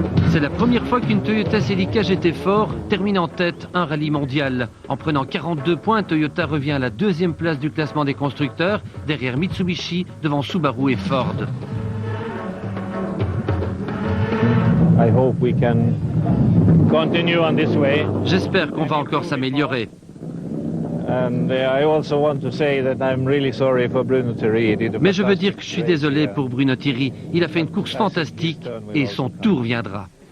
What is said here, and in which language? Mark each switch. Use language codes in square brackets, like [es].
[fr] C'est la première fois qu'une Toyota Celica GT Fort termine en tête un rallye mondial. En prenant 42 points, Toyota revient à la 2e place du classement des constructeurs, derrière Mitsubishi, devant Subaru et Ford. [en] I hope we can continue on this way. [fr] J'espère qu'on va encore s'améliorer. [en] And I also want to say that I'm really sorry for Bruno Thierry. [fr] Mais je veux dire que je suis désolé pour Bruno Thierry. Il a fait une course fantastique et son tour viendra.